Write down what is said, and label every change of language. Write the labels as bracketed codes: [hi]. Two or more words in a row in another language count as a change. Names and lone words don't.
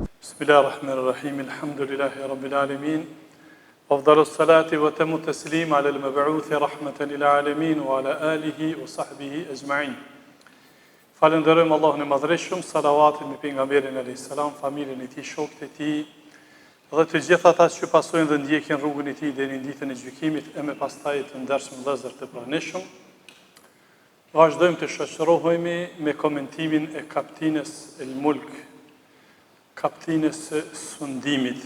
[ar] بسم الله الرحمن الرحيم الحمد لله رب العالمين أفضل الصلاة وأتم التسليم على المبعوث رحمة للعالمين وعلى آله وصحبه أجمعين. [sq] Falenderojmë Allahun e Madhreshëm, salavatin me pejgamberin [ar] عليه السلام, [sq] familjen e tij, shokët e tij dhe të gjithë ata që pasojnë dhe ndjekin rrugën e tij deri në ditën e gjykimit e me pastaj të ndershëm vëllezër të pranishëm. Vazhdojmë të shoqërohemi me komentimin e kaptinës El Mulk, kaptinës sundimit,